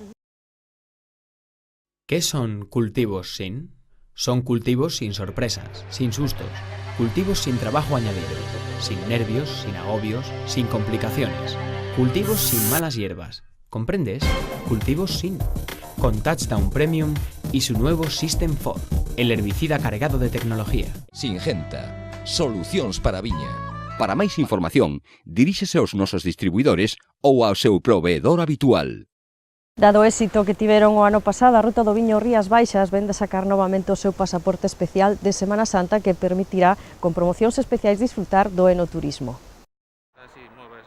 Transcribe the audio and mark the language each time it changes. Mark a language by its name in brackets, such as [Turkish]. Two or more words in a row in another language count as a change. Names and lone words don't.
[Spanish] ¿Qué son cultivos sin? Son cultivos sin sorpresas, sin sustos, cultivos sin trabajo añadido, sin nervios, sin agobios, sin complicaciones, cultivos sin malas hierbas. ¿Comprendes? Cultivos sin. Con Touchdown Premium y su nuevo System 4. El herbicida cargado de tecnología. [Galician] Singenta. Solucións para a viña. Para máis información, diríxese aos nosos distribuidores ou ao seu proveedor habitual. Dado o éxito que tiveron o ano pasado, a Ruta do Viño Rías Baixas vende sacar novamente o seu pasaporte especial de Semana Santa que permitirá, con promocións especiais, disfrutar do enoturismo.